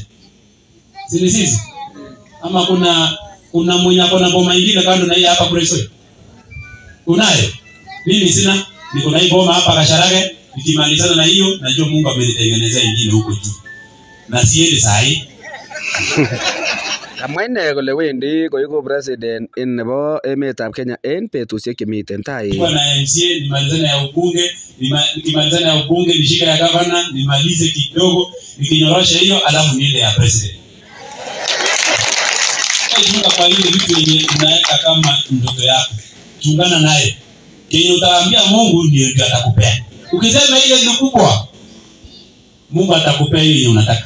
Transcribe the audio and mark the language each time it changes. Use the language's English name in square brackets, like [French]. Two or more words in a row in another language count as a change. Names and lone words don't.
[Swahili] Sisi. Ama kuna mwenye akona boma nyingine kando na hii hapa Kuresoi? Unayo? Mimi sina. Niko na hii boma hapa Kasharage. Nikimalizana na hiyo najua Mungu amenitengenezea nyingine huko juu. Na siendi sahi. [Kalenjin] Kamwaine kole wendi koiku president in nebo emetab Kenya en betusiek chemiten tai. [Swahili] Kwa na MCA nimalizane ya ubunge, nikimalizana ya ubunge nishike ya governor, nimalize kidogo, nikinyorosha hiyo alafu niende ya president. Chunga kwa ile vitu yenye unaweka kama ndoto yako. Chungana naye. Kenye utaambia Mungu ndio atakupea. Ukisema ile ni kubwa, Mungu atakupea ile unataka.